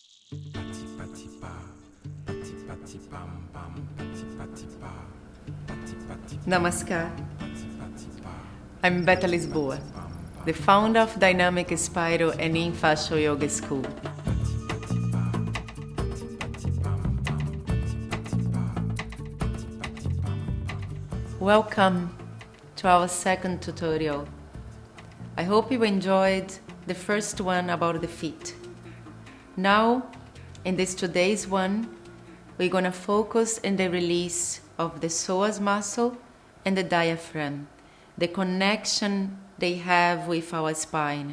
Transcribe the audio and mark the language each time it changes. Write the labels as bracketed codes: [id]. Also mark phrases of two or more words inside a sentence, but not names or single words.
[en] Pati pati pa, pati pati pam pam, pati pati pa, pati pati Namaskar. pati pati pa, I'm Beta Lisboa, the founder of Dynamic Spiral and in Fascial Yoga School. pati pati pa, pati pati pam pam, pati pati pa, pati pati pam pam. Welcome to our second tutorial. I hope you enjoyed the first one about the feet. Now, in this today's one, we're going to focus on the release of the psoas muscle and the diaphragm, the connection they have with our spine.